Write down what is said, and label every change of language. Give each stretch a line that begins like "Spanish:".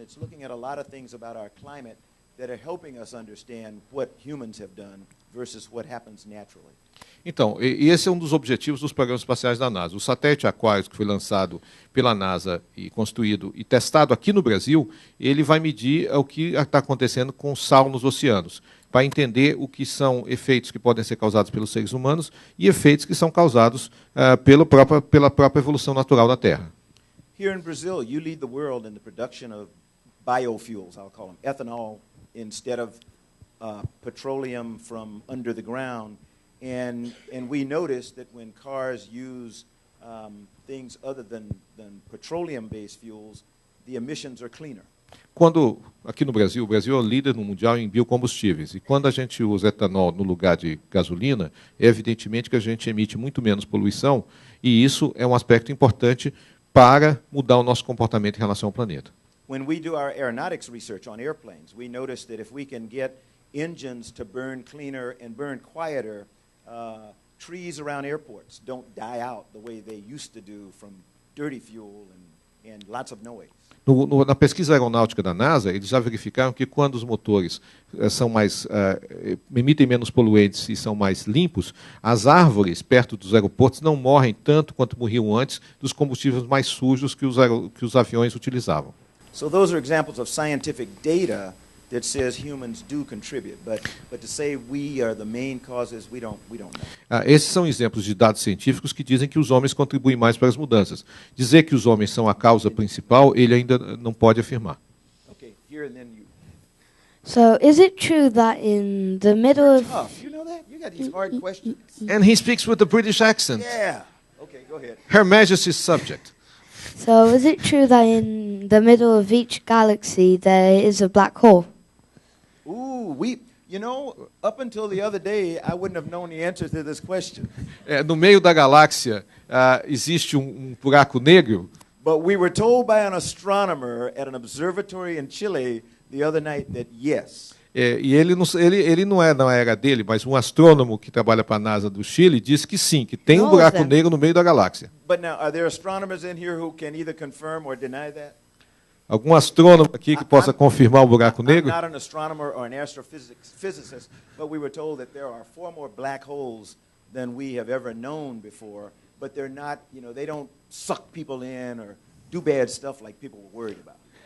English: It's looking at a lot of things about our climate that are helping us understand what humans have done versus what happens naturally.
Portuguese: Então, e esse é um dos objetivos dos programas espaciais da NASA. O satélite Aquarius, que foi lançado pela NASA e construído e testado aqui no Brasil, ele vai medir o que está acontecendo com o sal nos oceanos, para entender o que são efeitos que podem ser causados pelos seres humanos e efeitos que são causados pela própria evolução natural da Terra.
English: Here in Brazil, you lead the world in the production of biofuels, I'll call them, ethanol, instead of petroleum from under the ground. And we notice that when cars use things other than petroleum-based fuels, the emissions are cleaner.
Portuguese: Quando, aqui no Brasil, o Brasil é o líder no mundial em biocombustíveis. E quando a gente usa etanol no lugar de gasolina, é evidentemente que a gente emite muito menos poluição, e isso é um aspecto importante para mudar o nosso comportamento em relação ao planeta.
English: When we do our aeronautics research on airplanes, we notice that if we can get engines to burn cleaner and burn quieter, trees around airports don't die out the way they used to do from dirty fuel and lots of noise.
Portuguese: Na pesquisa aeronáutica da NASA, eles já verificaram que quando os motores são emitem menos poluentes e são mais limpos, as árvores perto dos aeroportos não morrem tanto quanto morriam antes dos combustíveis mais sujos que os aviões utilizavam.
English: So those are examples of scientific data that says humans do contribute, but to say we are the main causes, we don't know.
Portuguese: Esses são exemplos de dados científicos que dizem que os homens contribuem mais para as mudanças. Dizer que os homens são a causa principal, ele ainda não pode afirmar.
English: Okay, here and then you. So, is it true that in the middle of... Tough, you know that? You got these hard questions. And he speaks with a British accent. Yeah. Okay, go ahead. Her Majesty's subject. So, is it true that in the middle of each galaxy there is a black hole? Ooh, you know, up until the other day, I wouldn't have known the answer to this question.
Portuguese: No meio da galáxia existe buraco negro.
English: But we were told by an astronomer at an observatory in Chile the other night that yes.
Portuguese: E ele não é na era dele, mas um astrônomo que trabalha para a NASA do Chile disse que sim, que tem um buraco negro no meio da galáxia.
English: But now, are there astronomers in here who can either confirm or deny that?
Portuguese: Algum astrônomo aqui que possa confirmar o buraco negro?
English: I'm not an astronomer or an astrophysicist, but we were told that there are 4 more black holes than we have ever known before, but they're not, you know, they don't suck people in or do bad stuff like people were worried about.